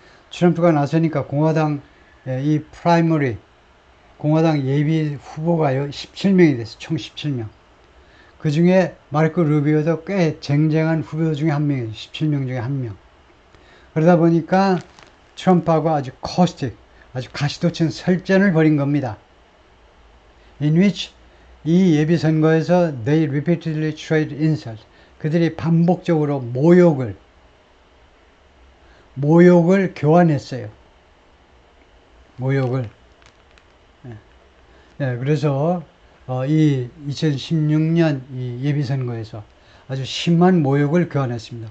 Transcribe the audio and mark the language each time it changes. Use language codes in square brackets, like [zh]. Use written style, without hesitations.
[ko] 트럼프가 나서니까 공화당 이 프라이머리, 공화당 예비 후보가요 17명이 됐어요. 총 17명. 그 중에 마르코 루비오도 꽤 쟁쟁한 후보 중에 한 명이에요. 17명 중에 한 명. 그러다 보니까 트럼프하고 아주 코스틱, 아주 가시돋친 설전을 벌인 겁니다. [en] In which [ko] 이 예비선거에서 [en] they repeatedly traded insults. [ko] 그들이 반복적으로 모욕을 교환했어요. 모욕을. 예, 그래서 이 2016년 이 예비선거에서 아주 심한 모욕을 교환했습니다.